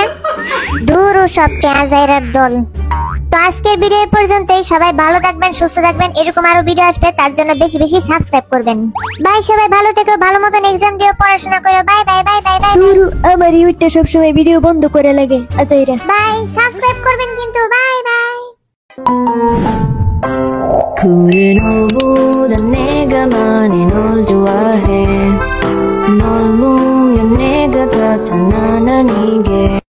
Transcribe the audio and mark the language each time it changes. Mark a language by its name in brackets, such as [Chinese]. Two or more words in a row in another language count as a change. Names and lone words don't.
[Bangla] দূর সবকে আজাইরার দল। তো আজকের ভিডিও পর্যন্তই। সবাই ভালো থাকবেন, সুস্থ থাকবেন। এরকম আরো ভিডিও আসবে, তার জন্য বেশি বেশি সাবস্ক্রাইব করবেন। বাই, সবাই ভালো থেকো, ভালো মতন এক্সাম দিও, পড়াশোনা করো। [English] bye bye bye bye bye. [Bangla] আমার ইউটিউবটা সবসময় ভিডিও বন্ধ করে লাগে আজাইরা। বাই, সাবস্ক্রাইব করবেন কিন্তু। [English] bye bye. [Korean] 너보다 내가 많이 널 좋아해. 널 보면 내가 다 장난 아니게